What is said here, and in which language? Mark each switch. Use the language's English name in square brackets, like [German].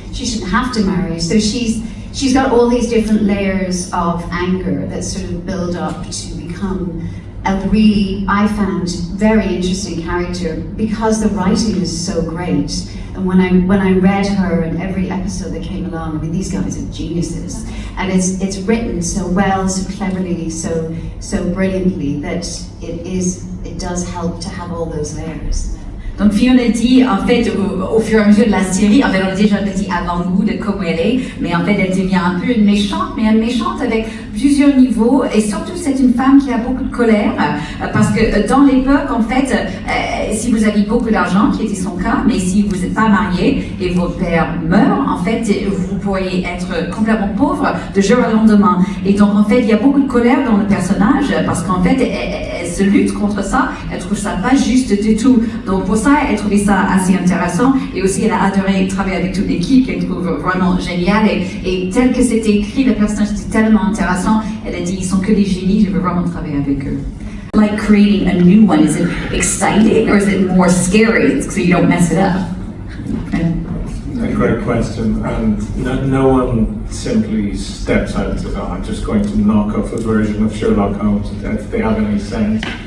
[English] She shouldn't have to marry. So she's got all these different layers of anger that sort of build up to become a really, I found, very interesting character because the writing is so great. And when I read her in every episode that came along, I mean, these guys are geniuses. And it's written so well, so cleverly, so brilliantly that it does help to have all those layers. [French] Donc Fiona dit, en fait, au fur et à mesure de la série, en fait, on a déjà dit avant-goût de comment elle est, mais en fait, elle devient un peu une méchante, mais une méchante avec plusieurs niveaux, et surtout, c'est une femme qui a beaucoup de colère, parce que dans l'époque, en fait, si vous aviez beaucoup d'argent, qui était son cas, mais si vous n'êtes pas marié et votre père meurt, en fait, vous pourriez être complètement pauvre de jour au lendemain. Et donc, en fait, il y a beaucoup de colère dans le personnage, parce qu'en fait, elle se lutte contre ça, elle trouve ça pas juste du tout. Donc, pour ça, elle trouvait ça assez intéressant, et aussi elle a adoré travailler avec toute l'équipe qu'elle trouve vraiment géniale, et tel que c'était écrit, le personnage était tellement intéressant, elle a dit ils sont que des génies, je veux vraiment travailler avec eux. [English] Like creating a new one, is it exciting or is it more scary so you don't mess it up? A great question, and no one simply steps out and says, oh, I'm just going to knock off a version of Sherlock Holmes if they have any sense.